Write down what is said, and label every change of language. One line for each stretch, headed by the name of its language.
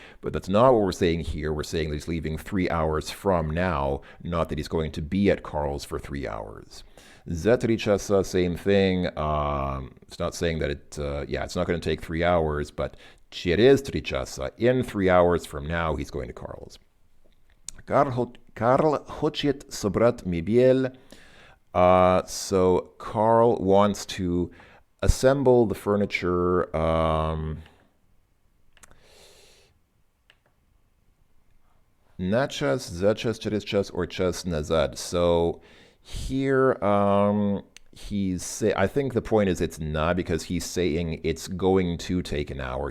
English: But that's not what we're saying here. We're saying that he's leaving 3 hours from now, not that he's going to be at Carl's for 3 hours.
Russian: За 3 часа,
English: same thing. It's not saying that it's not going to take 3 hours, but
Russian: через 3 часа,
English: in 3 hours from now, he's going to Carl's.
Russian: Карл хочет собрать мебель.
English: So Carl wants to assemble the furniture.
Russian: На час, за час, через час, or час назад.
English: So here I think the point is it's na, because he's saying it's going to take an hour.